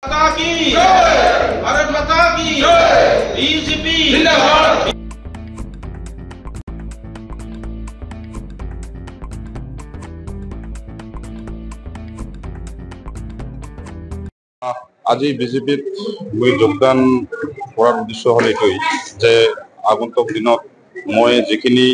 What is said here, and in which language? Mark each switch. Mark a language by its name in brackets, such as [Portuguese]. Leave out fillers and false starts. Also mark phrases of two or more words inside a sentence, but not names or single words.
[Hindi] माता की जय, भारत माता की जय, बीजेपी जिंदाबाद। [Assamese] আজি বিজেপিত মই যোগদান কৰাৰ উদ্দেশ্য হ'ল এইটোৱেই যে আগন্তুক দিনত মই যিখিনি